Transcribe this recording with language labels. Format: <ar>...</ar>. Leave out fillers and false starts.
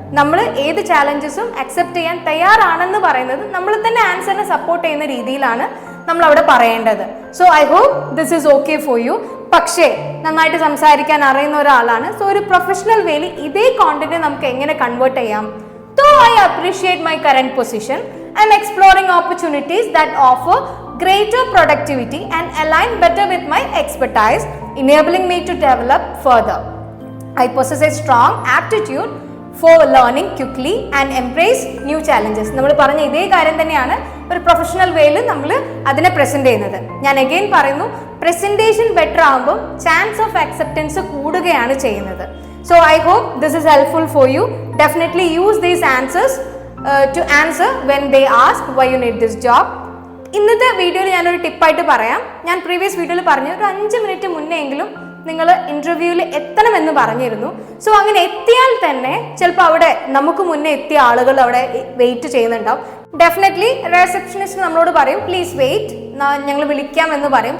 <ml>നമ്മൾ ഏത് ചാലഞ്ചസും അക്സെപ്റ്റ് ചെയ്യാൻ തയ്യാറാണെന്ന് പറയുന്നത് നമ്മൾ തന്നെ ആൻസറിനെ സപ്പോർട്ട് ചെയ്യുന്ന രീതിയിലാണ് നമ്മൾ അവിടെ പറയേണ്ടത്.</ml> <en>So I hope this is okay for you.</en> <ml>പക്ഷേ നന്നായിട്ട് സംസാരിക്കാൻ അറിയുന്ന ഒരാളാണ്, സോ ഒരു പ്രൊഫഷണൽ വേയിൽ ഇതേ കോണ്ടന്റ് നമുക്ക് എങ്ങനെ കൺവേർട്ട് ചെയ്യാം?</ml> <en>Though I appreciate my current position, I am exploring opportunities that offer greater productivity and align better with my expertise, enabling me to develop further. I possess a strong aptitude for learning quickly and embrace new challenges.</en> <ml>നമ്മൾ പറഞ്ഞ ഇതേ കാര്യം തന്നെയാണ് ഒരു professional വേയിൽ നമ്മൾ അതിനെ present ചെയ്യുന്നത്. ഞാൻ അഗെയിൻ പറയുന്നു, പ്രസന്റേഷൻ ബെറ്റർ ആകുമ്പോൾ ചാൻസ് ഓഫ് അക്സെപ്റ്റൻസ് കൂടുകയാണ് ചെയ്യുന്നത്.</ml> <en>So I hope this is helpful for you. Definitely use these answers to answer when they ask why you need this job.</en> <ml>ഇന്നത്തെ വീഡിയോയിൽ ഞാനൊരു ടിപ്പായിട്ട് പറയാം. ഞാൻ പ്രീവിയസ് വീഡിയോയിൽ പറഞ്ഞു ഒരു 5 മിനിറ്റ് മുന്നേ എങ്കിലും നിങ്ങൾ ഇൻ്റർവ്യൂവിൽ എത്തണമെന്ന് പറഞ്ഞിരുന്നു. സോ അങ്ങനെ എത്തിയാൽ തന്നെ ചിലപ്പോൾ അവിടെ നമുക്ക് മുന്നേ എത്തിയ ആളുകൾ അവിടെ വെയിറ്റ് ചെയ്യുന്നുണ്ടാവും. ഡെഫിനറ്റ്ലി റിസപ്ഷനിസ്റ്റ് നമ്മളോട് പറയും</ml> <en>please wait,</en> <ml>ഞങ്ങൾ വിളിക്കാം എന്ന് പറയും.</ml>